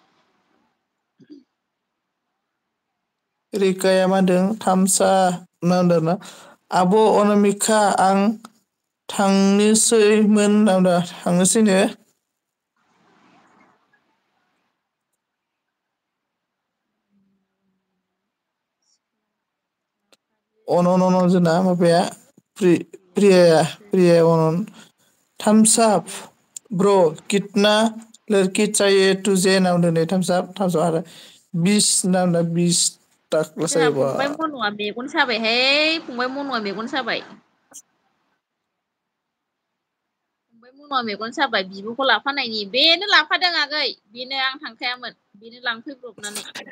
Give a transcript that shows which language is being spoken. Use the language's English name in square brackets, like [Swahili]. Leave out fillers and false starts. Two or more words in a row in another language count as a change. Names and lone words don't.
[Bodo] रिकाया मा होनदों थामसा मा होनदों ना आब' अनामिका आं थांनोसैमोन थांनोसैनो अनन जोंना माबाया प्रिया अनन थामसाब ब्र' [Hindi] कितना लोरकि चाहिए तुझे [Bodo] होनना बुंदों नै थामसाब आरो बिस होनना बुंदों बिस टाक्ला जोंहा जायोबा फंबाय मनुआ मेगन साबायहाय फंबाय मनुआ मेगन साबाय ओमफ्राय मना मेगन साबाय बिब'खौ लाफानायनि बेनो लाफादों आगै बेनो आं थांखायामोन बेनो लांफैब्रबनानै